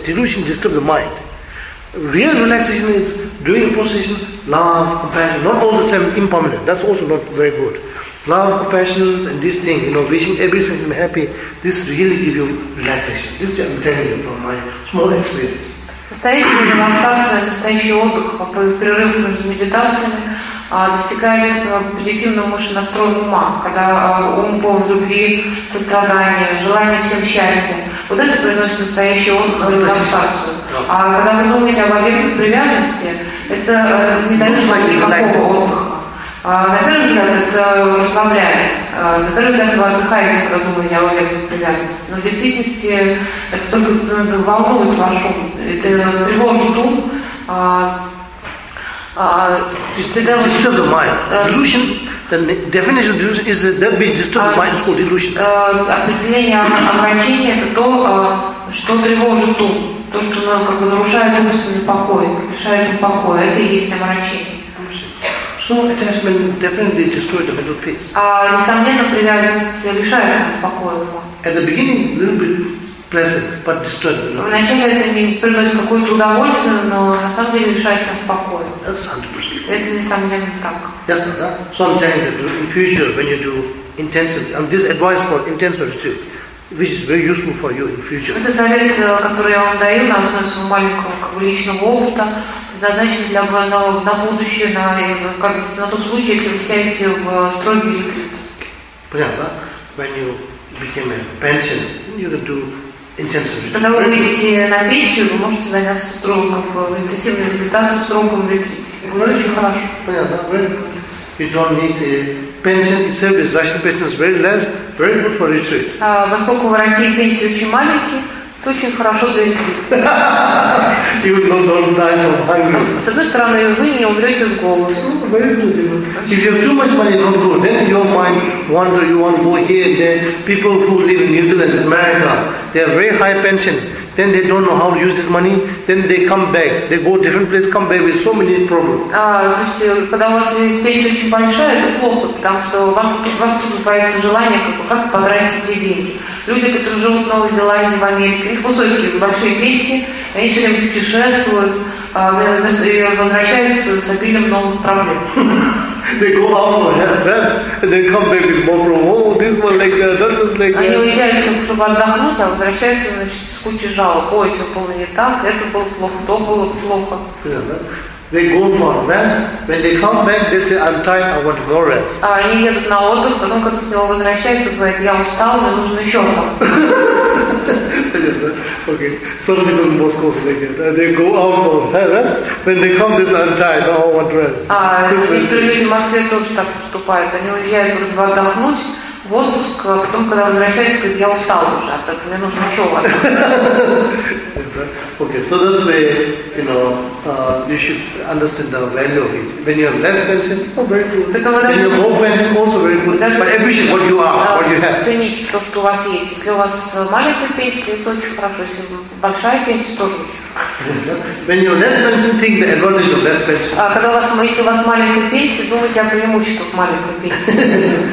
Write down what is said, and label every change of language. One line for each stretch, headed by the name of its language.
English: Delusion disturbs the mind. Real relaxation is during a post-meditation, love, compassion, not all the time impermanent. That's also not very good. Love, compassion, and this thing, wishing everything to be happy, this really gives you relaxation. This I'm telling you from my small experience.
Russian: Настоящая релаксация, настоящий отдых, перерыв между медитациями, достигается позитивного мышленного ума, когда ум полон любви, сострадания, желания всем счастья. Вот это приносит настоящий отдых и релаксацию. А когда вы думаете об объектах привязанности, это не дает вам никакого отдыха. На первый взгляд это расслабляет. На первый взгляд вы отдыхаете, когда думаете о объектах привязанности. Но в действительности это только волнует ваш ум. Это тревожит ум.
English: Disturb the mind. Delusion, the definition of delusion is that which disturbs the mind is called delusion.
Russian: Определение обращения – это то, что тревожит ум. То, что нарушает умственный покой, лишает ум покоя. Это и есть обращение.
English: So attachment definitely destroys the mental peace.
Russian: Несомненно, привязанность лишает нас спокойного.
English: At the beginning, a little bit pleasant, but destroys the mental
Russian: Вначале это не приносит какое-то удовольствие, но на самом деле лишает нас спокойного.
English: That's 100%.
Russian: Это несомненно так.
English: Yes, so I'm telling you that in future, when you do intensive, and this advice for intensive retreat, which is very useful for you in future.
Russian: Это совет, который я вам даю на основе своего маленького личного опыта, назначен для на будущее, на тот случай, если вы сядете в строгий ретрит. Понятно?
English: When you became a pension, you have to intensive retreat.
Russian: Когда вы выйдете на пенсию, вы можете заняться строгом, интенсивной медитацией, строгом ретрите. Очень хорошо. Понятно?
English: You don't need a pension itself, is Russian pension is very less, very good for retreat.
Russian: Поскольку в России пенсии очень маленькие, это очень хорошо для ретрита.
English: You don't die from hunger.
Russian: С одной стороны, вы не умрете с голоду.
English: Very good. If you have too much money, not good. Then your mind wander, you want to go here and there. People who live in New Zealand, America, they have very high pension. Then they don't know how to use this money. Then they come back. They go different place, come back with so many problems.
Russian: То есть, когда у вас пенсия очень большая, это плохо, потому что вас просыпается желание как потратить эти деньги. Люди, которые живут в Новой Зеландии, в Америке, у них высокие, большие пенсии, они все время путешествуют и возвращаются с обилием новых проблем.
English: They go out for rest, and they come back with more problems. Oh, this one like that, that was like that.
Russian: Они уезжают, чтобы отдохнуть, а возвращаются, значит, с кучей жалоб. Ой, все было не так, это было плохо, то было плохо.
English: They go for rest. When they come back, they say, "I'm tired. I want more rest."
Russian: Они едут на отдых, потом когда с него возвращаются, говорят, "Я устал, мне нужен еще там."
English: Okay, some people in Moscow say like that. They go out for rest. When they come, they say, "I'm tired. I want rest."
Russian: Некоторые люди в Москве тоже так поступают. Они уезжают, говорят, отдохнуть в отпуск, а потом, когда возвращаются, говорят, "Я устал уже, а так мне нужен еще отдых."
English: Okay, so this way, you should understand the value of it. When you have less pension, very good.
Russian: Так, когда
English: when you have more pension, also very good.
Russian: Даже
English: but appreciate what you are, what you have.
Russian: Цените то, что у вас есть. Если у вас маленькая пенсия, это очень хорошо. Если большая пенсия, тоже очень.
English: When you have less pension, think the advantage of less pension.
Russian: Когда у вас, если у вас маленькая пенсия, думайте о преимуществах маленькой пенсии.